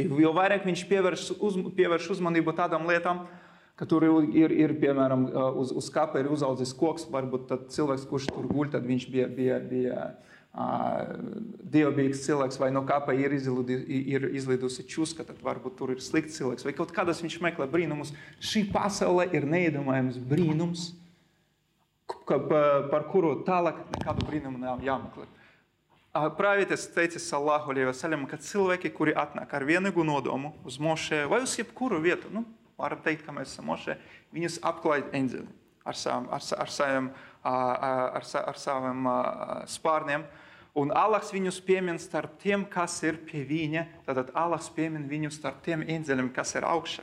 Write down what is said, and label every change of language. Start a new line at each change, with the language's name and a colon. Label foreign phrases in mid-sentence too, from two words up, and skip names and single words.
Latvian: Jo vairāk viņš pievērš uzmanību tādām lietām, ka tur ir piemēram, uz kapa ir uzaudzis koks, varbūt tad cilvēks, kurš tur guļ, tad viņš bija dievbijīgs cilvēks, vai no kapa ir izlidusi čuska, tad varbūt tur ir slikts cilvēks, vai kaut kādas viņš meklē brīnumus. Šī pasaule ir neiedomājams brīnums, par kuru tālāk nekādu brīnumu nav jāmeklē. Pravietis teica
Arabic: صلى الله عليه وسلم,
Latvian: ka cilvēki, kuri atnāk ar vienīgu nodomu uz mošē vai uz jebkuru vietu, varam teikt, ka mēs esam mošē, viņus apklāj eņģeļi ar saviem spārniem. Un Allahs viņus piemin starp tiem, kas ir pie viņa, tad Allahs piemin viņus starp tiem eņģeļiem, kas ir augšā.